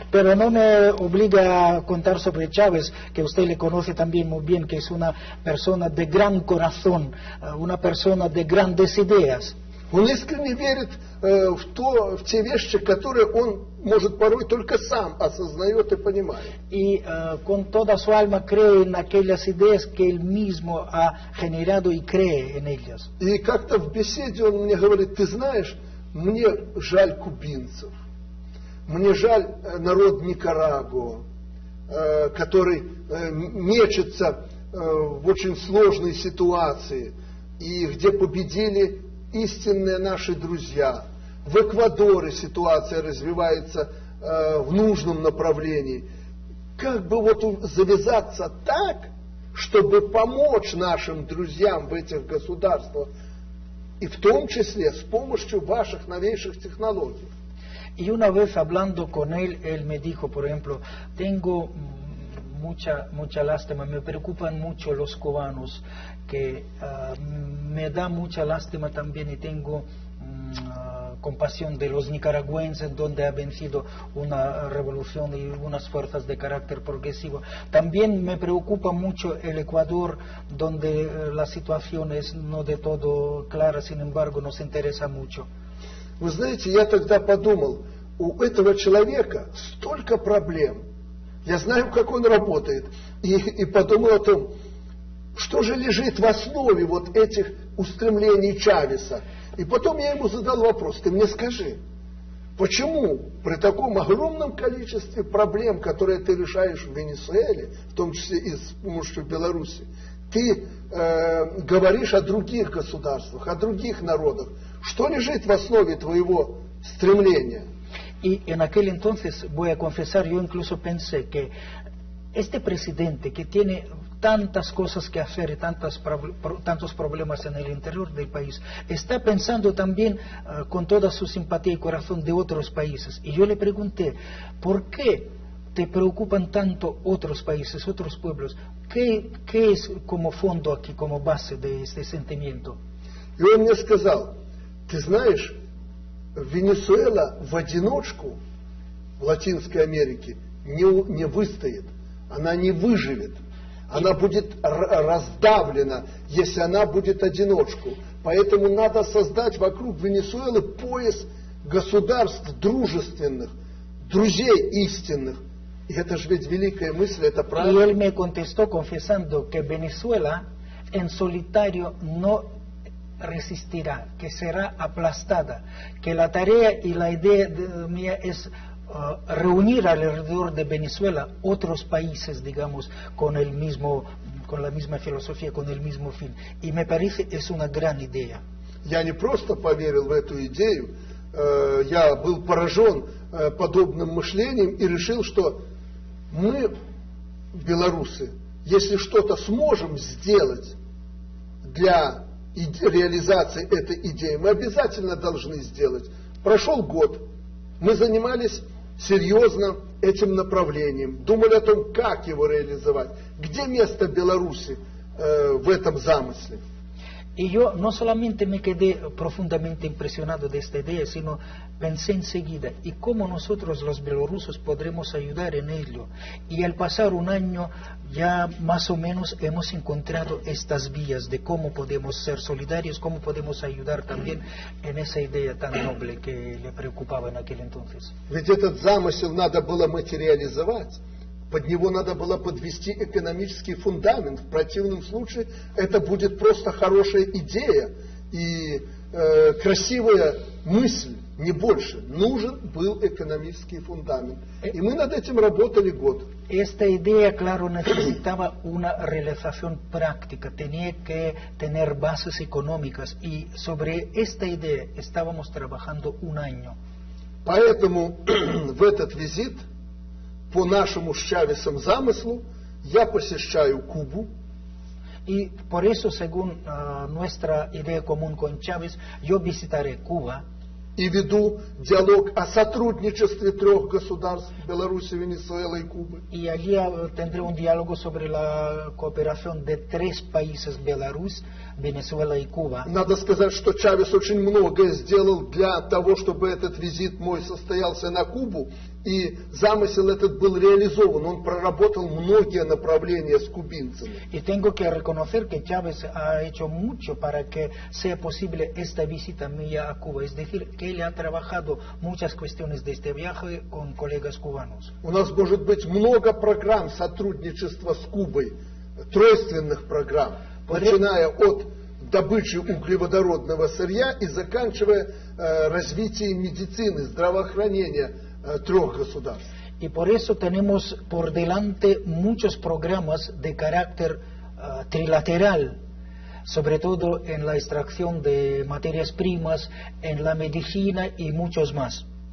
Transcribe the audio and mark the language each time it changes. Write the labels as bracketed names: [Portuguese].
[Spanish] Pero no me obliga a contar sobre Chávez, que usted le conoce también muy bien, que es una persona de gran corazón, una persona de grandes ideas. [Russian] Он искренне верит в те вещи, которые он, может, порой только сам осознает и понимает. [Spanish] Y con toda su alma cree en aquellas ideas que él mismo ha generado y cree en ellas. [Russian] И как-то в беседе он мне говорит: ты знаешь, мне жаль кубинцев, мне жаль народ Никарагуа, который мечется в очень сложной ситуации, и где победили истинные наши друзья. В Эквадоре ситуация развивается в нужном направлении. Как бы вот завязаться так, чтобы помочь нашим друзьям в этих государствах, и в том числе с помощью ваших новейших технологий. [Spanish] Y una vez hablando con él me dijo, por ejemplo, tengo mucha lástima, me preocupan mucho los cubanos, que me da mucha lástima también, y tengo compasión de los nicaragüenses, donde ha vencido una revolución y unas fuerzas de carácter progresivo. También me preocupa mucho el Ecuador, donde la situación es no de todo clara, sin embargo nos interesa mucho. [Russian] Вы знаете, я тогда подумал, у этого человека столько проблем. Я знаю, как он работает. И подумал о том, что же лежит в основе вот этих устремлений Чавеса. И потом я ему задал вопрос: ты мне скажи, почему при таком огромном количестве проблем, которые ты решаешь в Венесуэле, в том числе и с помощью Беларуси, ты говоришь о других государствах, о других народах? Что лежит в основе твоего стремления? [Spanish] Y en aquel entonces, voy a confesar, yo incluso pensé que este presidente que tiene tantas cosas que hacer y tantos problemas en el interior del país, está pensando también con toda su simpatía y corazón de otros países. Y yo le pregunté, ¿por qué te preocupan tanto otros países, otros pueblos? ¿Qué es como fondo aquí, como base de este sentimiento? [Russian] И он мне сказал: ты знаешь, Венесуэла в одиночку в Латинской Америке не выстоит, она не выживет, она будет раздавлена, если она будет одиночку. Поэтому надо создать вокруг Венесуэлы пояс государств дружественных, друзей истинных. И это же ведь великая мысль, это правильно. [Spanish] Y él me contestó confesando que Venezuela en solitario no resistirá, que será aplastada, que la tarea y la idea mía es reunir alrededor de Venezuela otros países, digamos, con la misma filosofía, con el mismo fin. Y me parece es una gran idea. [Russian] Я не просто поверил в эту идею, я был поражен подобным мышлением и решил, что мы, белорусы, если что-то сможем сделать для реализации этой идеи, мы обязательно должны сделать. Прошел год, мы занимались серьезно этим направлением, думали о том, как его реализовать, где место Беларуси в этом замысле. [Spanish] Y yo no solamente me quedé profundamente impresionado de esta idea, sino pensé enseguida, ¿y cómo nosotros los bielorrusos podremos ayudar en ello? Y al pasar un año ya más o menos hemos encontrado estas vías de cómo podemos ser solidarios, cómo podemos ayudar también en esa idea tan noble que le preocupaba en aquel entonces. [Russian] Ведь этот замысел надо было материализовать. Под него надо было подвести экономический фундамент. В противном случае это будет просто хорошая идея и красивая мысль, не больше. Нужен был экономический фундамент. И мы над этим работали год. [Spanish] Esta idea, claro, necesitaba una realización práctica, tenía que tener bases económicas, y sobre esta idea estábamos trabajando un año. [Russian] Поэтому в этот визит, по нашему с Чавесом замыслу, я посещаю Кубу. [Spanish] Y por eso, según nuestra idea común con Chávez, yo visitaré Cuba. [Russian] И веду диалог о сотрудничестве трех государств – Беларуси, Венесуэлы и Кубы. [Spanish] Y allí tendré un diálogo sobre la cooperación de tres países: Belarus, Venezuela y Cuba. [Russian] Надо сказать, что Чавес очень многое сделал для того, чтобы этот визит мой состоялся на Кубу, и замысел этот был реализован. Он проработал многие направления с кубинцами. [Spanish] Y tengo que reconocer que Chávez ha hecho mucho para que sea posible esta visita mía a Cuba. Es decir, que él ha trabajado muchas cuestiones de este viaje con colegas cubanos. [Russian] У нас может быть много программ сотрудничества с Кубой, тройственных программ, начиная от добычи углеводородного сырья и заканчивая развитием медицины, здравоохранения трех государств. [Spanish] Y por eso tenemos por delante muchos programas de carácter trilateral, sobre todo en la extracción de materias primas, en la medicina y muchos más.